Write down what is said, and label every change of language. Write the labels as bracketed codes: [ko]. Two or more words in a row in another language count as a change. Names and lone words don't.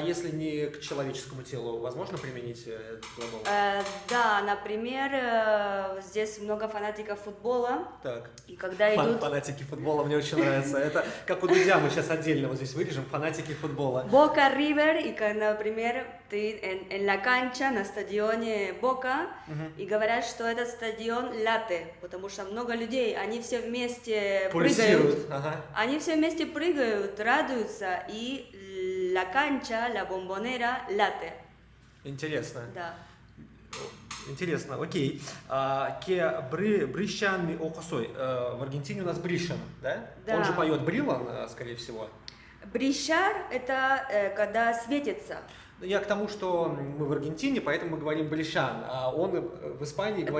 [ru] если не к человеческому телу, возможно применить этот глагол? Да, например, здесь много фанатиков футбола, Так. и когда идут Фанатики футбола мне очень нравится. Это как у Дудя, мы сейчас отдельно вот здесь вырежем, фанатики футбола. Бока Ривер, и, например, ты [es] en la cancha, [ru] на стадионе Бока, и говорят, что этот стадион латте, потому что много людей, они все вместе прыгают. Ага. Они все вместе прыгают, радуются, и [es] la cancha, la bombonera, late. [ru] Интересно. Да. Интересно, окей. [es] que brillan mis ojos hoy. [ru] В Аргентине у нас брищан, да? Да. Он же поет бриллан, скорее всего. Брищар – это когда светится. Я к тому, что мы в Аргентине, поэтому мы говорим брищан, а он в Испании говорит